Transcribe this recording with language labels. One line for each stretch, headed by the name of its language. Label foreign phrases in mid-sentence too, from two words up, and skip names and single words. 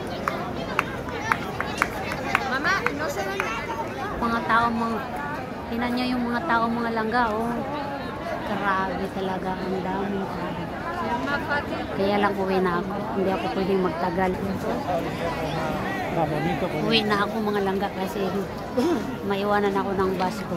Filipino: Mama,
Spanish: no se ven.
Filipino: Mga tao, tinan nyo yung mga tao mga langga, oh. Grabe talaga, ang daming tao. Kaya lang uwi na ako. Hindi ako pwedeng magtagal. Uwi na ako mga langga kasi maiwanan ako ng bus ko.